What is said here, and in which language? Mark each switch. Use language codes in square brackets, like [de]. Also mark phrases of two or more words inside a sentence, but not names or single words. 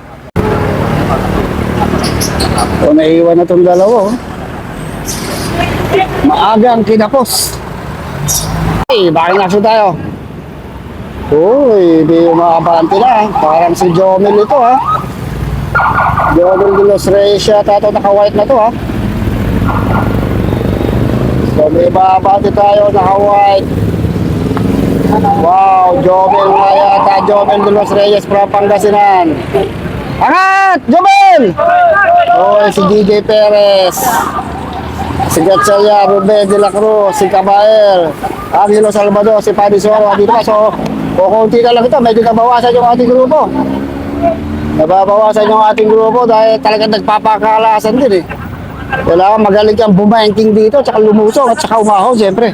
[tl] So naiiwan na itong dalawa, oh. Maagang kinapos. Hey, bakit naso tayo? Uy, di umabante na. Parang si Jomel ito, ha. Jomel de los Reyes yata ito, naka-white na to, ha. So may babante tayo, naka-white. Wow, Jomel nga yata. Jomel de los Reyes from Pangasinan. Angat! Jomel! Uy, si DJ Perez, si Gatchaya, Ruben de la Cruz, si Cabael, Angelo Salvador, si Panitsoro. Dito pa, so kukunti na lang ito. Medyo nabawasan yung ating grupo. Nababawasan yung ating grupo dahil talagang nagpapakalasan din, eh. Kailangan magaling kang bumangking dito, tsaka lumusong at tsaka umahon, siyempre.